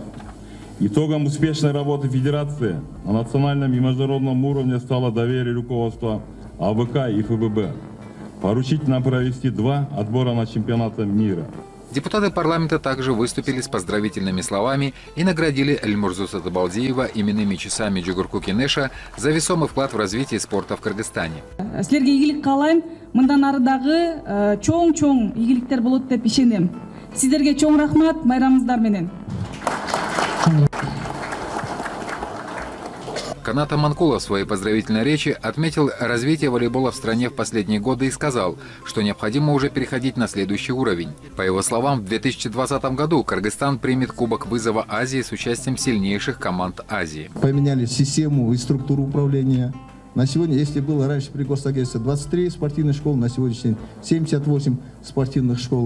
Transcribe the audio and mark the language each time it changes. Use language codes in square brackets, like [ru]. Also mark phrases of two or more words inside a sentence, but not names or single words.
[ru] Итогом успешной работы Федерации на национальном и международном уровне стало доверие руководства АВК и ФББ. Поручить нам провести 2 отбора на чемпионаты мира. Депутаты парламента также выступили с поздравительными словами и наградили Эльмурзу Сатыбалдиева именными часами Джугурку Кинеша за весомый вклад в развитие спорта в Кыргызстане. [ky] Силерге ийгилик каалайм, мындан ары дагы чоң ийгиликтер болот деп ишенем. Сиздерге чоң рахмат, байрамыңыздар менен. [ru] Канат Аманкулов в своей поздравительной речи отметил развитие волейбола в стране в последние годы и сказал, что необходимо уже переходить на следующий уровень. По его словам, в 2020 году Кыргызстан примет Кубок вызова Азии с участием сильнейших команд Азии. Поменяли систему и структуру управления. На сегодня, если было раньше при Госагентстве 23 спортивных школ, на сегодняшний день 78 спортивных школ.